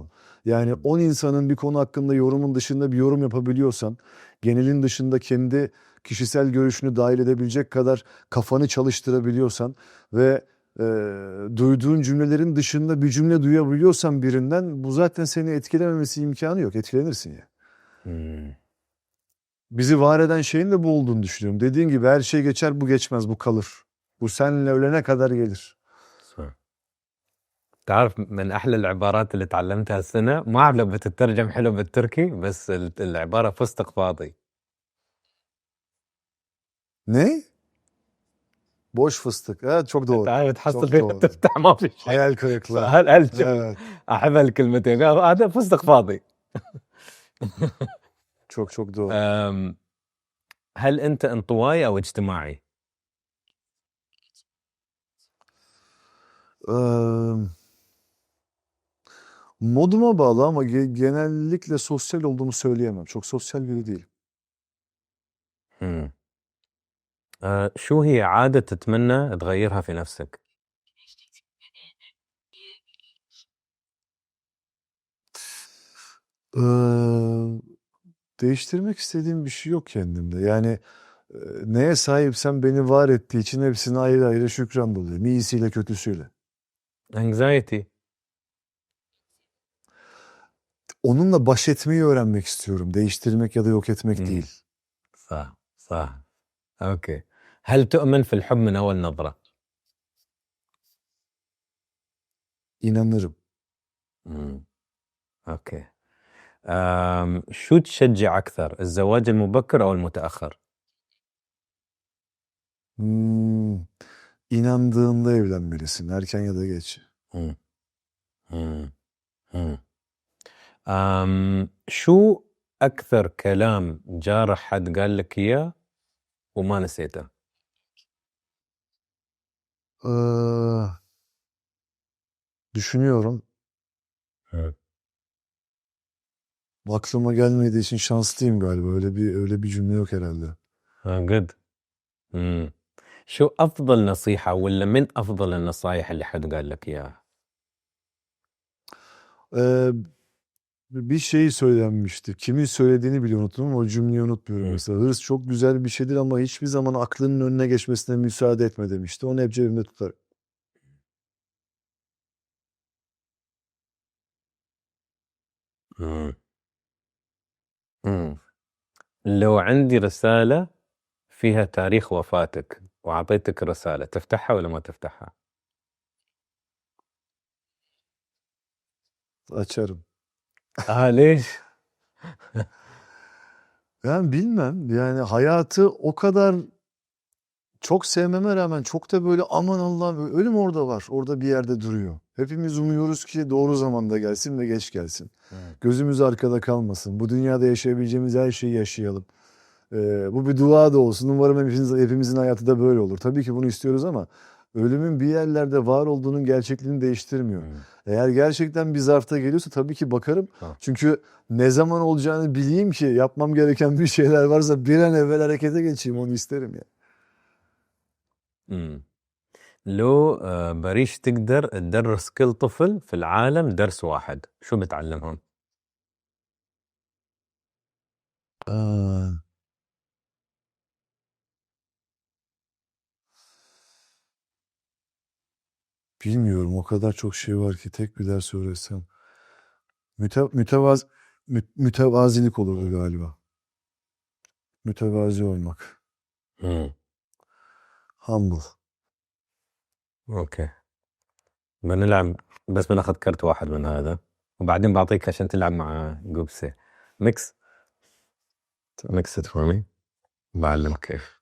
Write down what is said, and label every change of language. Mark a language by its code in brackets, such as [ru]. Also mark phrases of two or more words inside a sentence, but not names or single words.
[tr] Yani 10 insanın bir konu hakkında yorumun dışında bir yorum yapabiliyorsan, genelin dışında kendi kişisel görüşünü dahil edebilecek kadar kafanı çalıştırabiliyorsan ve duyduğun cümlelerin dışında bir cümle duyabiliyorsan birinden, bu zaten seni etkilememesi imkanı yok. Etkilenirsin ya. Bizi var eden şeyin de bu olduğunu düşünüyorum. Dediğin gibi her şey geçer, bu geçmez, bu kalır. Bu seninle ölene kadar gelir. [ar] تعرف من أحلى العبارات اللي تعلمتها السنة، ما أعرف لو بتترجم حلو بالتركي، بس العبارة فستق فاضي. [tr] Ne? Boş fıstık. Evet, çok doğru. [ar] تعرف تحصل [tr] Çok [ar] فيها [tr] doğru. [ar] تفتح ما في شيء. [tr] Hayal kırıklığı. Evet. [ar] أحب الكلمتين هذا فستق فاضي. [tr] Çok doğru. [ar] هل أنت انطوائي أو اجتماعي؟ [tr] Moduma bağlı ama genellikle sosyal olduğumu söyleyemem. Çok sosyal biri değilim. [ar] شو هي عادة تتمنى تغيرها في نفسك؟ [tr] Değiştirmek istediğim bir şey yok kendimde. Yani neye sahipsem beni var ettiği için hepsine ayrı ayrı şükran doluyorum. İyisiyle kötüsüyle. Anxiety. Onunla baş etmeyi öğrenmek istiyorum. Değiştirmek ya da yok etmek değil. [ar] صح صح. أوكي. هل تؤمن في الحب من أول نظرة؟ [tr] İnanırım. [ar] أوكي. شو تشجع أكثر، الزواج المبكر أو المتأخر؟ [tr] İnandığında evlenmelisin. Erken ya da geç. [ar] شو أكثر كلام جارح حد قال لك إياه وما نسيته؟ [tr] Düşünüyorum. Evet. Aklıma gelmediği için şanslıyım galiba. Öyle bir cümle yok herhalde. good. [ar] شو أفضل نصيحة ولا من أفضل النصايح اللي حد قال لك إياها؟ [tr] Bir şey söylenmişti. Kimin söylediğini bile unuttum ama o cümleyi unutmuyorum mesela. Hırs çok güzel bir şeydir ama hiçbir zaman aklının önüne geçmesine müsaade etme demişti. Onu hep cebimde tutarım. [ar] لو عندي رسالة فيها تاريخ وفاتك وأعطيتك رسالة، تفتحها ولا ما تفتحها؟ [tr] Açarım. [ar] ليش؟ [tr] Ben bilmem. Yani hayatı o kadar çok sevmeme rağmen çok da böyle aman Allah'ım ölüm orada var. Orada bir yerde duruyor. Hepimiz umuyoruz ki doğru zamanda gelsin ve geç gelsin. Gözümüz arkada kalmasın. Bu dünyada yaşayabileceğimiz her şeyi yaşayalım. Bu bir dua da olsun. Umarım hepimizin hayatı da böyle olur. Tabii ki bunu istiyoruz ama ölümün bir yerlerde var olduğunun gerçekliğini değiştirmiyor. Eğer gerçekten bir zarfta geliyorsa tabii ki bakarım. Ha. Çünkü ne zaman olacağını bileyim ki yapmam gereken bir şeyler varsa bir an evvel harekete geçeyim, onu isterim ya. [ar] مم. لو بريش تقدر تدرس كل طفل في العالم درس واحد شو بتعلمهم؟ [tr] Aa, bilmiyorum, o kadar çok şey var ki tek bir ders öğretsem. Mütevazilik olurdu galiba. Mütevazi olmak. [ar] مم. [tr] Humble. [ar] اوكي بنلعب بس بناخذ كرت واحد من هذا وبعدين بعطيك عشان تلعب مع جوبسي [en] mix mix it for me [ar] بعلمك كيف